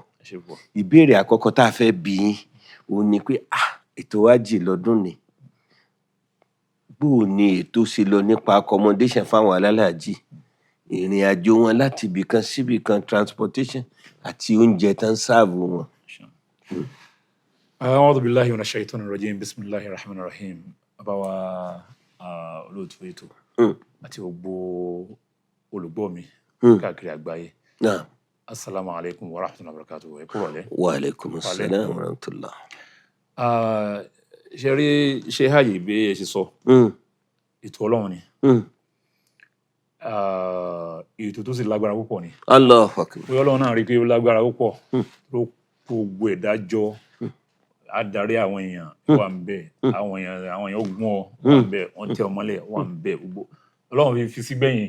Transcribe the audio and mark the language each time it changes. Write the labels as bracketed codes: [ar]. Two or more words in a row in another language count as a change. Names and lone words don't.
[yo] Ìbéèrè àkọ́kọ́ tá a fẹ́ bi yín òun ni pé ètò Hajj lọ́dún ni. Bó ni ètò ṣe lọ nípa accommodation fáwọn alálàájì, ìrìn àjò wọn láti ibìkan síbìkan, transportation àti oúnjẹ tán sáàbù wọn. [ar] أعوذ بالله من الشيطان الرجيم. بسم الله الرحمن الرحيم. [yo] Àbáwá olóòtú ètò àti gbogbo olùgbọ́ mi káàkiri àgbáyé. [ar] السلام عليكم ورحمة الله وبركاته. [yo] Ẹ kúrọ̀lẹ́. [ar] وعليكم السلام ورحمة الله. [yo] Ṣe rí ṣe Hajj bí ẹ ṣe sọ, ètò Ọlọ́run ni. Ètò tó sì lágbára púpọ̀ ni. [ar] الله أكبر. [yo] Pé Ọlọ́run náà rí pé ó lágbára púpọ̀ ló gbogbo ìdájọ́ adarí àwọn èèyàn wà ń bẹ̀, àwọn èèyàn ogun ọ wà ń bẹ̀, wọ́n tẹ ọmọlẹ̀ wà ń bẹ̀, gbogbo Ọlọ́run fi sí gbẹ̀yìn.